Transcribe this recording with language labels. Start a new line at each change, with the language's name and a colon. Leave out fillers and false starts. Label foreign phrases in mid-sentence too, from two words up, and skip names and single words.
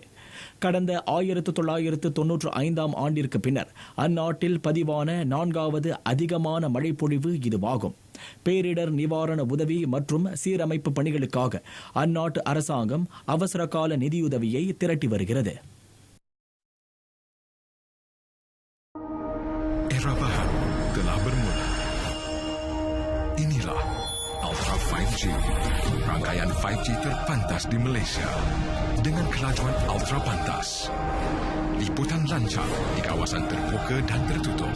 Tamil: கடந்த 1995ஆம் ஆண்டிற்கு பின்னர் அந்நாட்டில் பதிவான 4வது அதிகமான மழைப்பொழிவு இதுவாகும். பேரிடர் நிவாரண உதவி மற்றும் சீரமைப்பு பணிகளுக்காக அந்நாட்டு அரசாங்கம் அவசரகால நிதியுதவியை திரட்டி வருகிறது.
Malay: Era baru telah bermula. Inilah Ultra 5G, rangkaian 5G terpantas di Malaysia dengan kelajuan ultra pantas, liputan lancar di kawasan terbuka dan tertutup.